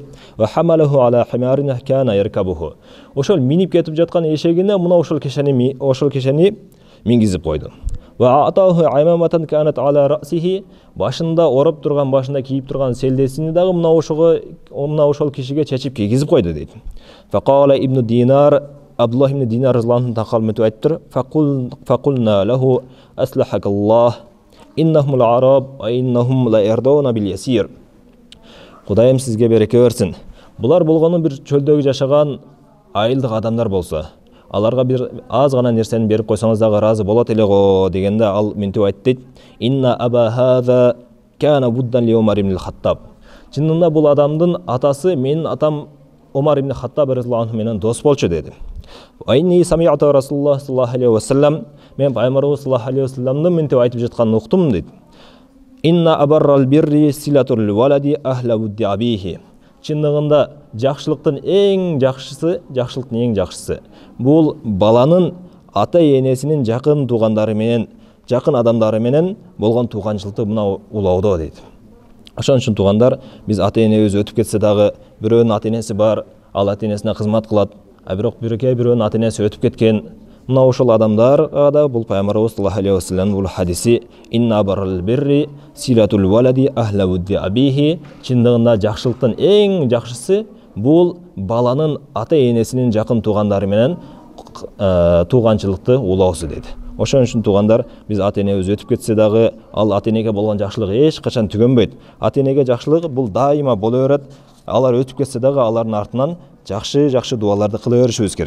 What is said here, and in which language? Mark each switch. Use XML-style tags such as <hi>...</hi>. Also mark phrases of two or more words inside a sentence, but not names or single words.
<ar>وحمله على حمار كان يركبه.</ar> <ky>Ошол минип кетип жаткан эшегине мына ошол кишени мингизип койду.</ky> <ar>وأعطاه عمامة كانت على رأسه,</ar> <ky>башында ороп турган, башында кийип турган селдесини дагы мына ошол кишиге чечип кийгизип койду дейт. Факала ибн Динар, Абдуллах ибн Динар</ky> <ar>رضي الله عنه</ar> <ky>мынтип айттыр.</ky> <ar>فقلنا له أصلحك الله إنهم الأعراب وإنهم لا يرضون باليسير.</ar> <ky>Кудайым сизге береке берсин. Булар болгону бир чөлдөгү жашаган айылдык адамдар болсо, аларга бир аз гана нерсени берип койсоңуз дагы ыраазы болот эле го дегенде ал мынтип айтты.</ky> <ar>إن أبا هذا كان ودا ل عمر بن الخطاب.</ar> <ky>Чынында бул адамдын атасы менин атам Умар ибн Хаттаб</ky> <ar>رضي الله عنه</ar> <ky>менен дос болчу деди.</ky> <ar>وإني سمعت رسول الله صلى الله عليه وسلم,</ar> <ky>мен Пайгамбарыбыз</ky> <ar>صلى الله عليه</ar> <ky>вассаламдын мынтип айтып жатканын уктум дейт.</ky> <ar>إن أبر البر صلة الولد أهل ود أبيه.</ar> <ky>Чындыгында жакшылыктын эң жакшысы бул баланын ата-энесинин жакын туугандары менен, жакын адамдары менен болгон тууганчылыкты мына улоодо дейт. Ошон үчүн туугандар, биз ата-энебиз өтүп кетсе дагы, бирөөнүн ата-энеси бар, ал ата-энесине кызмат кылат, бирок бирөөнүн ата-энеси өтүп кеткен. Мына ошол адамдарга да бул Пайгамбарыбыз</ky> <ar>صلى الله عليه وسلم</ar> <ky>бул хадиси</ky> <ar>إن أبر البر صلة الولد أهل ود أبيه,</ar> <ky>чындыгында жакшылыктын эң жакшысы бул баланын ата-энесинин жакын туугандары менен тууганчылыкты улоосу дейт. Ошон үчүн туугандар, биз ата-энебиз өтүп кетсе дагы, ал ата-энеге болгон жакшылык эч качан түгөнбөйт. Ата-энеге жакшылык бул дайыма боло берет. Алар өтүп кетсе дагы алардын артынан жакшы дуаларды кыла беришибиз керек.</ky>